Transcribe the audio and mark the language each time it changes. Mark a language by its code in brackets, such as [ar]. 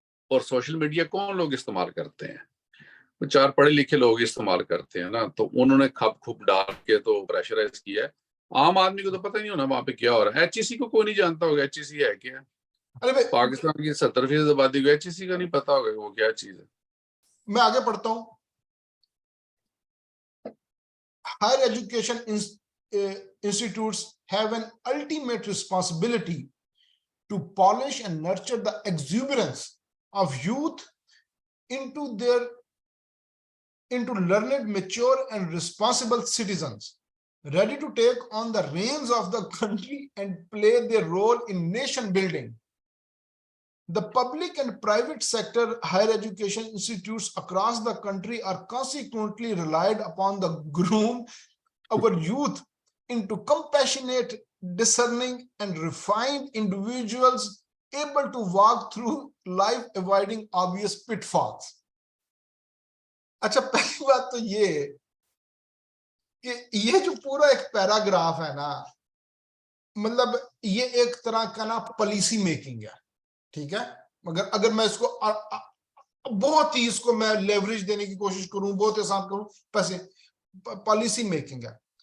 [ur] اور social media کون لوگ استعمال کرتے ہیں؟ 4 پڑھے لکھے لوگ استعمال کرتے ہیں نا. تو انہوں نے کھپ کھپ ڈال کے تو پریشرائز کیا ہے. عام آدمی کو تو پتہ نہیں ہونا وہاں پہ کیا ہو رہا ہے. ایچ ای سی کو کوئی نہیں جانتا ہوگا ایچ ای سی ہے کیا. پاکستان کی 70% آبادی کو ایچ ای سی کا نہیں پتا ہوگا وہ کیا چیز ہے. میں آگے پڑھتا ہوں. [en] Higher education institutes have an ultimate responsibility to polish and nurture the exuberance of youth into learned, mature and responsible citizens, ready to take on the reins of the country and play their role in nation building. The public and private sector higher education institutes across the country are consequently relied upon to groom our youth into compassionate, discerning, and refined individuals able to walk through life avoiding obvious pitfalls. [ur] اچھا, پہلی بات تو یہ کہ یہ جو پورا ایک پیراگراف ہے نا, مطلب یہ ایک طرح کا نا پالیسی میکنگ ہے, ٹھیک ہے. مگر اگر میں اس کو بہت ہی اس کو میں لیوریج دینے کی کوشش کروں, بہت آسان کروں, پیسے پالیسی میکنگ ہے.